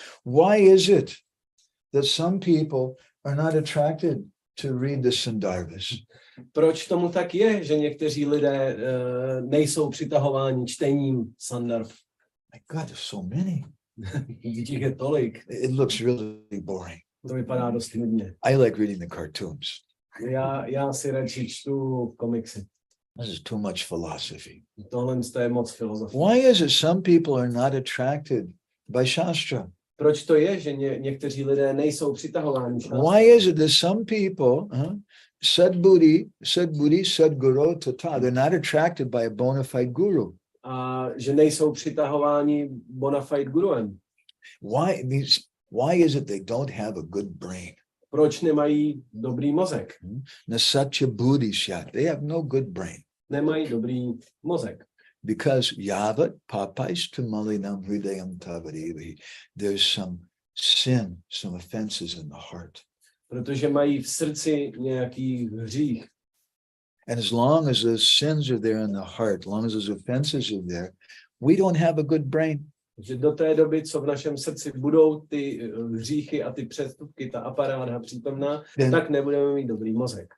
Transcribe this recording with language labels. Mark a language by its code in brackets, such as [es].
[en] Why is it that some people are not attracted to read the Sandarbhas? [cs] Proč tomu tak je, že někteří lidé nejsou přitahováni čtením Sandarbh? [en] My God, there's so many. [cs] Vidíte, je tolik. [en] It looks really boring. [cs] To vypadá dost nudně. [en] I like reading the cartoons. [cs] Já si radši čtu komiksy. [en] This is too much philosophy. [cs] Tohle je moc filozofie. [en] Why is it some people are not attracted by Shastra? [cs] Proč to je, že někteří lidé nejsou přitahováni šástrou? [en] Why is it that some people, [bn] sadbuddhi, sadguru tata, [en] they're not attracted by a bona fide guru? [cs] A že nejsou přitahováni bona fide guruem? [en] Why is it they don't have a good brain? [cs] Proč nemají dobrý mozek? [bn] Nasatya buddhi shat. [en] They have no good brain. [cs] Nemají dobrý mozek. [en] Because [sa] yavat papaistu malinam hridayam tavadevahi. [en] There's some sin, some offenses in the heart. [cs] Protože mají v srdci nějaký hřích. [en] And as long as those sins are there in the heart, as long as those offenses are there, we don't have a good brain. [cs] Že do té doby, co v našem srdci budou ty hříchy a ty přestupky, ta aparáda přítomná, tak nebudeme mít dobrý mozek.